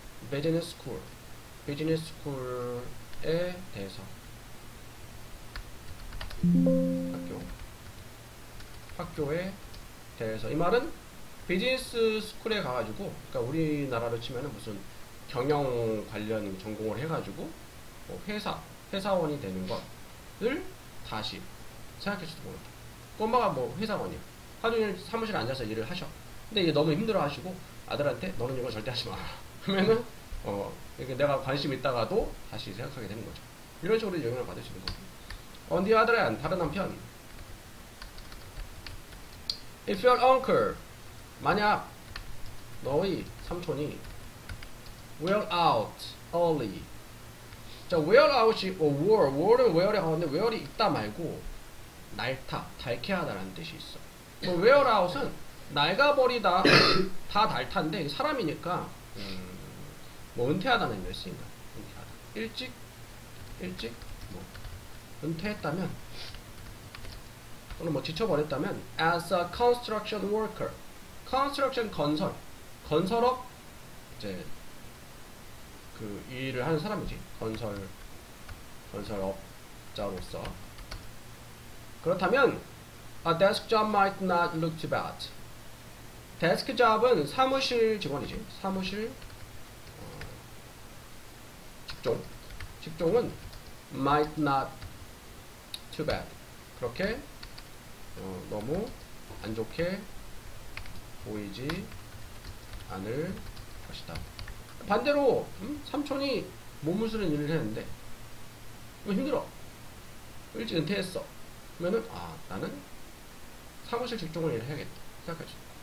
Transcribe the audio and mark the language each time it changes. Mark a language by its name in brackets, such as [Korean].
[Korean] business school에 대해서 학교에 대해서. 이 말은 비즈니스 스쿨에 가가지고, 그러니까 우리나라로 치면은 무슨 경영 관련 전공을 해가지고 뭐 회사원이 되는 것을 다시 생각했을지도 모른다. 그 엄마가 뭐 회사원이야. 하루 종일 사무실에 앉아서 일을 하셔. 근데 이게 너무 힘들어 하시고 아들한테 너는 이거 절대 하지 마라. 그러면은 이렇게 내가 관심 있다가도 다시 생각하게 되는 거죠. 이런 식으로 영향을 받을 수 있는 거고. [English] On the other hand, [Korean] 다른 한편, [English] if your uncle, [Korean] 만약 너의 삼촌이 [English] wear out early. [Korean] 자, wear out이 wear은 wear에 가는데 wear이 있다 말고 낡다, 닳게하다라는 뜻이 있어. 뭐 wear out은 낡아버리다, 다 닳다인데 사람이니까 뭐 은퇴하다는 의미를 쓰인 거야. 은퇴하다. 일찍 뭐 은퇴했다면 또는 뭐 지쳐버렸다면 [English] as a construction worker. [Korean] construction 건설업 이제 그 일을 하는 사람이지. 건설업자로서. 그렇다면 [English] a desk job might not look too bad. [Korean] 데스크 잡은 사무실 직원이지. 사무실 직종은 [English] might not too bad. [Korean] 그렇게 너무 안 좋게 보이지 않을 것이다. 반대로 삼촌이 몸을 쓰는 일을 했는데 힘들어. 일찍 은퇴했어. 그러면은 나는 사무실 직종을 일해야겠다 생각하지.